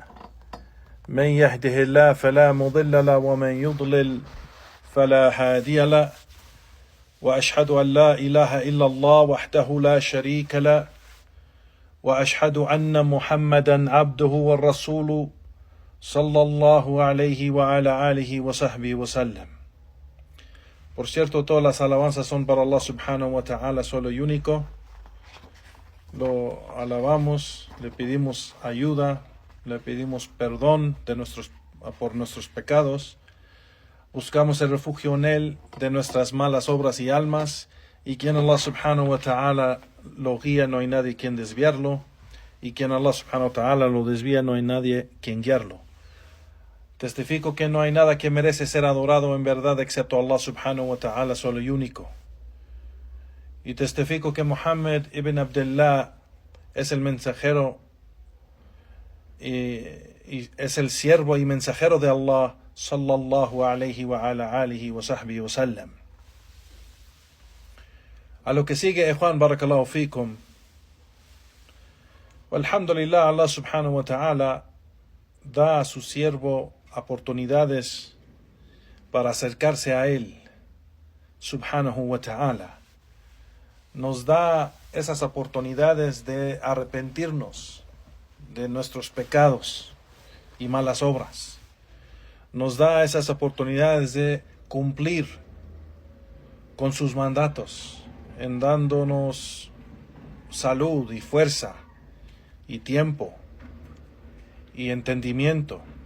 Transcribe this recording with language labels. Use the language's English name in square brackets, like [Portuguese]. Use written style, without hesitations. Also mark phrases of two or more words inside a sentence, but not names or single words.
[Arabic] من يهده الله فلا مضل له ومن يضلل فلا هادي له، وأشهد أن لا إله إلا الله وحده لا شريك له، وأشهد أن محمدا عبده والرسول صلى الله عليه وعلى آله وصحبه وسلم. [Spanish] Por cierto, todas las alabanzas son para Allah [Arabic] سبحانه وتعالى, [Spanish] solo y único. Lo alabamos, le pedimos ayuda, le pedimos perdón por nuestros pecados. Buscamos el refugio en Él de nuestras malas obras y almas. Y quien Allah [Arabic] سبحانه وتعالى [Spanish] lo guía, no hay nadie quien desviarlo. Y quien Allah [Arabic] سبحانه وتعالى [Spanish] lo desvía, no hay nadie quien guiarlo. Testifico que no hay nada que merece ser adorado en verdad excepto Allah [Arabic] سبحانه وتعالى, [Spanish] solo y único. Y testifico que Muhammad ibn Abdullah es el mensajero y es el siervo y mensajero de Allah [Arabic] صلى الله عليه وعلى آله وصحبه وسلم. [Spanish] A lo que sigue, Juan, [Arabic] بارك الله فيكم. [Spanish] Alhamdulillah, Allah [Arabic] سبحانه وتعالى [Spanish] da a su siervo oportunidades para acercarse a Él, [Arabic] سبحانه وتعالى. [Spanish] Nos da esas oportunidades de arrepentirnos de nuestros pecados y malas obras. Nos da esas oportunidades de cumplir con sus mandatos, en dándonos salud y fuerza y tiempo y entendimiento.